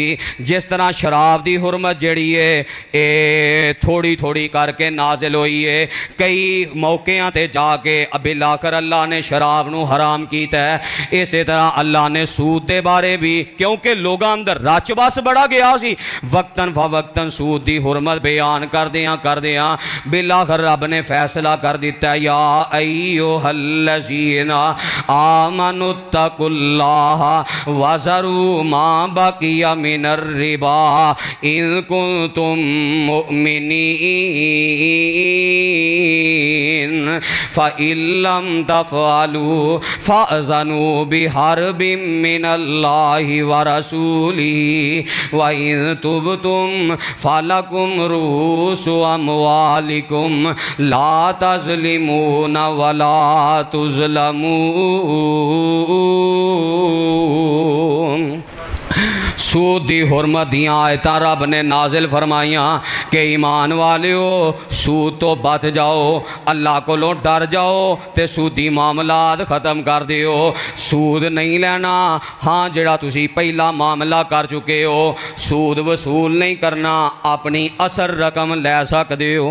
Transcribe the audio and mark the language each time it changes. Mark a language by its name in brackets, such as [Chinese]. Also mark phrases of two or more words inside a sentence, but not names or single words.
[Punjabi] ਜਿਸ ਤਰ੍ਹਾਂ ਸ਼ਰਾਬ ਦੀ ਹੁਰਮਤ ਜੜੀ ਹੈ ਇਹ ਥੋੜ੍ਹੀ ਥੋੜ੍ਹੀ ਕਰਕੇ ਨਾਜ਼ਿਲ ਹੋਈ ਹੈ, ਕਈ ਮੌਕਿਆਂ ਤੇ ਜਾਕੇ ਅਬਿਲ ਆਖ਼ਿਰ ਅੱਲਾਹ ਨੇ ਸ਼ਰਾਬ ਨੂੰ ਹਰਾਮ ਕੀਤਾ ਹੈ। ਇਸ ਤਰ੍ਹਾਂ ਅੱਲਾਹ ਨੇ ਸੂਦ ਦੇ ਬਾਰੇ ਵੀ, ਕਿਉਂਕਿ ਲੋਕਾਂ ਅੰਦਰ ਰਚ ਬਸ ਬੜਾ ਗਿਆ ਸੀ, ਵਕਤਨ ਫ਼ਵਕਤਨ ਸੂਦ ਦੀ ਹੁਰਮਤ ਬਿਆਨ ਕਰਦਿਆਂ ਬਿਲ ਆਖ਼ਿਰ ਰੱਬ ਨੇ ਫ਼ੈਸਲਾ ਕਰ ਦਿੱਤਾ, [Arabic] يا أيها الذين آمنوا اتقوا الله وذروا ما بقي من الربا إن كنتم مؤمنين فإن لم تفعلوا فأذنوا بحرب من الله ورسوله وإن تبتم فلكم رءوس أموالكم لا تظلمون ولا تظلمون. [Punjabi] ਸੂਦ ਦੀ ਹੁਰਮਤ ਦੀਆਂ ਆਇਤਾਂ ਰੱਬ ਨੇ ਨਾਜ਼ਿਲ ਫ਼ਰਮਾਈਆਂ ਕਿ ਈਮਾਨ ਵਾਲਿਓ ਸੂਦ ਤੋਂ ਬਚ ਜਾਓ, ਅੱਲਾਹ ਕੋਲੋਂ ਡਰ ਜਾਓ ਤੇ ਸੂਦੀ ਮਾਮਲਾਤ ਖ਼ਤਮ ਕਰ ਦਿਓ। ਸੂਦ ਨਹੀਂ ਲੈਣਾ, ਹਾਂ ਜਿਹੜਾ ਤੁਸੀਂ ਪਹਿਲਾ ਮਾਮਲਾ ਕਰ ਚੁੱਕੇ ਹੋ ਸੂਦ ਵਸੂਲ ਨਹੀਂ ਕਰਨਾ, ਆਪਣੀ ਅਸਲ ਰਕਮ ਲੈ ਸਕਦੇ ਹੋ।